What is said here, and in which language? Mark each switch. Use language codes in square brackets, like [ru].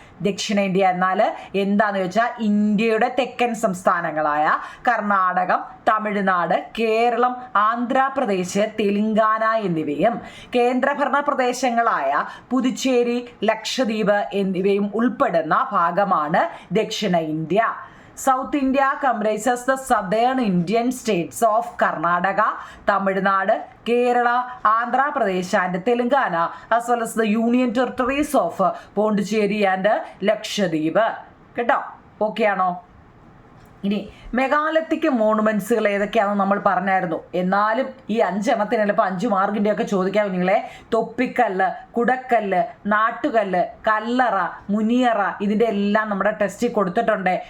[ml] ദക്ഷിണേന്ത്യ എന്നാൽ എന്താണെന്ന് ചോദിച്ചാൽ ഇന്ത്യയുടെ തെക്കൻ സംസ്ഥാനങ്ങളായ കർണാടകം, തമിഴ്നാട്, കേരളം, ആന്ധ്രാപ്രദേശ്, തെലുങ്കാന എന്നിവയും കേന്ദ്രഭരണ പ്രദേശങ്ങളായ പുതുച്ചേരി, ലക്ഷദ്വീപ് എന്നിവയും ഉൾപ്പെടുന്ന ഭാഗമാണ് ദക്ഷിണ India. [en] South India comprises the southern Indian states of Karnataka, Tamil Nadu, Kerala, Andhra Pradesh and Telangana, as well as the union territories of Pondicherry and Lakshadweep. [ml] കേട്ടോ? ഓക്കെ ആണോ? ഇനി മെഗാലിത്തിക് മോണുമെന്റ്സുകൾ ഏതൊക്കെയാണെന്ന് നമ്മൾ പറഞ്ഞായിരുന്നു. എന്നാലും ഈ 5 എണ്ണത്തിന് ചിലപ്പോൾ 5 മാർക്കിൻ്റെ ഒക്കെ ചോദിക്കാം നിങ്ങളെ. തൊപ്പിക്കല്ല്, കുടക്കല്ല്, നാട്ടുകല്ല്, കല്ലറ, മുനിയറ, ഇതിൻ്റെ എല്ലാം നമ്മുടെ ടെസ്റ്റിൽ കൊടുത്തിട്ടുണ്ട്.